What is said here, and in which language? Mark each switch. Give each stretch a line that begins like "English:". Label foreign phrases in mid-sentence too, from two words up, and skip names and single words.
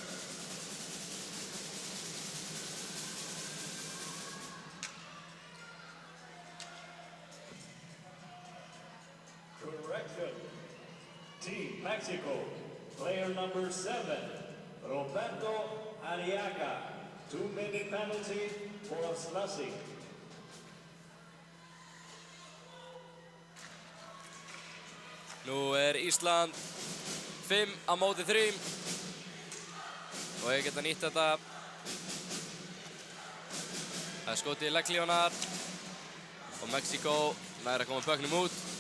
English: Correction. Team Mexico, player number 7, Roberto Arriaga. 2-minute penalty for slashing.
Icelandic: Nú Ísland 5-3 og ég geta nýtt þetta. Það skotið í legglífanar og Mexíkó nær að koma böknum út.